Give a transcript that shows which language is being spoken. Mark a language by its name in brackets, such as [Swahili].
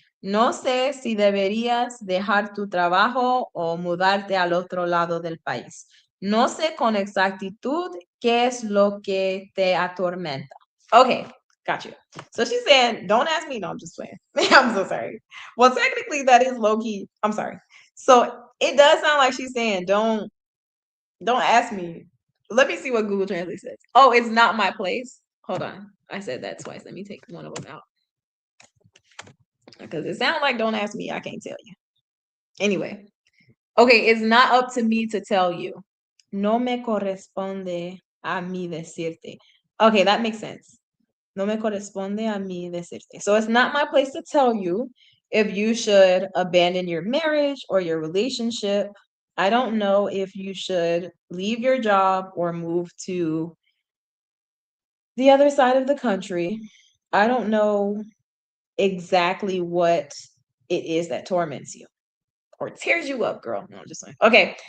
[Spanish] No sé si deberías dejar tu trabajo o mudarte al otro lado del país. No sé con exactitud qué es lo que te atormenta. [English] Okay, got you. So she's saying, don't ask me. No, I'm just playing. I'm so sorry. Well, technically, that is low key. I'm sorry. So it does sound like she's saying, don't ask me. Let me see what Google Translate says. Oh, it's not my place. Hold on. I said that twice. Let me take one of them out. Because it sounds like don't ask me. I can't tell you. Anyway. Okay, it's not up to me to tell you. [Spanish] No me corresponde a mí decirte. [English] Okay, that makes sense. [Spanish] No me corresponde a mí decirte. [English] So it's not my place to tell you if you should abandon your marriage or your relationship. I don't know if you should leave your job or move to the other side of the country. I don't know exactly what it is that torments you or tears you up, girl. No, I'm just saying. Okay.